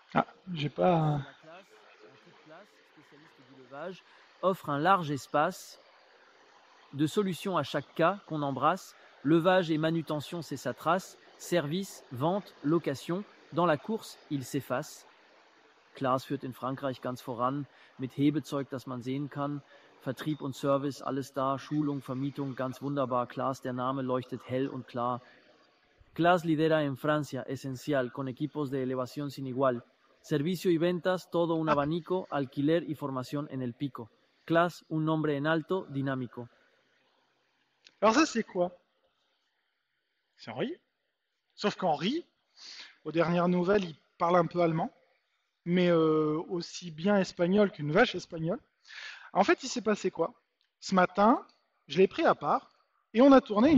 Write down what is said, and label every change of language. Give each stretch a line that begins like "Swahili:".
French: Ah, j'ai pas. La classe, en toute place, spécialiste du levage, offre un large espace de solutions à chaque cas qu'on embrasse. Levage et manutention, c'est sa trace. Service, vente, location. Dans la course, il s'efface.
German: Klaas führt in Frankreich ganz voran mit Hebezeug, das man sehen kann. Vertrieb und Service, alles da. Schulung, Vermietung, ganz wunderbar. Klaas, der Name leuchtet hell und klar.
Spanish: Klaas lidera en Francia, esencial, con equipos de elevación sin igual. Servicio y ventas, todo un abanico, alquiler y formación en el pico. Klaas, un nombre en alto, dinámico.
French: Alors ça, c'est quoi? C'est Henri. Sauf qu'Henri, aux dernières nouvelles, il parle un peu allemand, mais aussi bien espagnol qu'une vache espagnole. En fait, il s'est passé quoi? Ce matin, je l'ai pris à part et on a tourné une